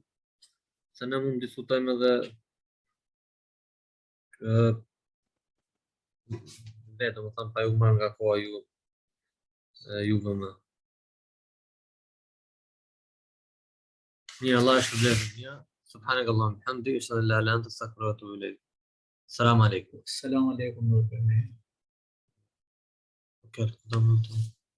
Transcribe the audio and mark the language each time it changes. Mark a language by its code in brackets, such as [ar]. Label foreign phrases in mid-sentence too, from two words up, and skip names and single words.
[sq] Se ne mund të diskutojmë edhe vetëm, më thënë, pa ju marrë nga koha juve më. Mirë, Allah e shpërblet. [ar] سبحانك اللهم حمدي أشهد أن لا إله إلا أنت أستغفرك وأتوب إليك. السلام عليكم. [tr] Selamun aleyküm Nur Bey. Okay,